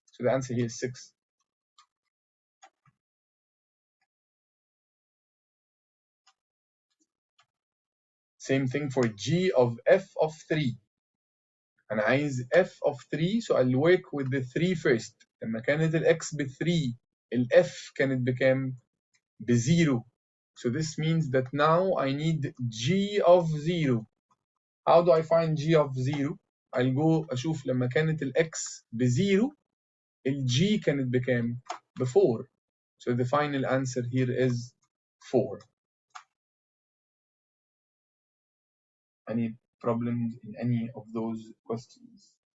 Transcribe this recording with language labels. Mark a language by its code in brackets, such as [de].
[en] So the answer here is 6. Same thing for g of f of 3. [ar] أنا عايز [en] f of 3, so I'll work with the 3 first. [ar] لما كانت x ب3 f كانت بكام؟ ب0. [en] So this means that now I need g of 0. How do I find g of 0? I'll go [ar] أشوف لما كانت x ب0 g كانت بكام؟ ب4. [en] So the final answer here is 4. Any problems in any of those questions?